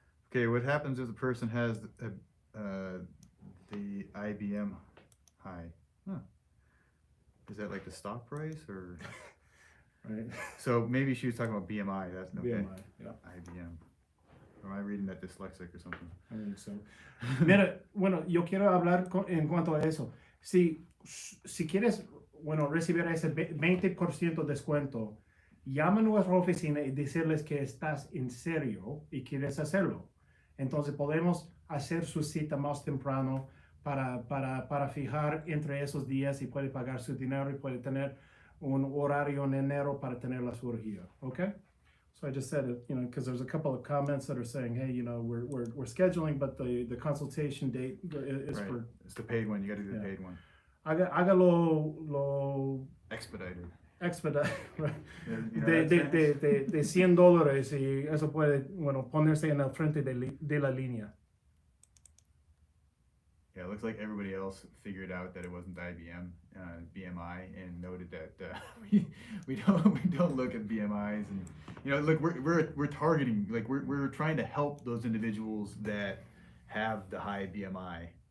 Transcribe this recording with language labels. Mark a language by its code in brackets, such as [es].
[en] Okay, what happens if the person has the IBM high? Huh. Is that like the stock price or? Right. So maybe she was talking about BMI. That's no BMI, yeah. IBM. Or am I reading that dyslexic or something? I think so. [es] Mira, bueno, yo quiero hablar en cuanto a eso. Si quieres, recibir ese 20% descuento, llama a nuestra oficina y decirles que estás en serio y quieres hacerlo. Entonces podemos hacer su cita más temprano para fijar entre esos días y puede pagar su dinero y puede tener un horario en enero para tener la cirugía. [en] Okay? So I just said it, because there's a couple of comments that are saying, hey, we're scheduling, but the consultation date is right. for. It's the paid one. You got to do the paid one. [es] Hágalo [en] Expedited. Right. You know [es] de $100 y eso puede, ponerse en el frente de la línea. [en] Yeah, it looks like everybody else figured out that it wasn't IBM, BMI, and noted that we don't look at BMIs, and look, we're targeting, like we're trying to help those individuals that have the high BMI.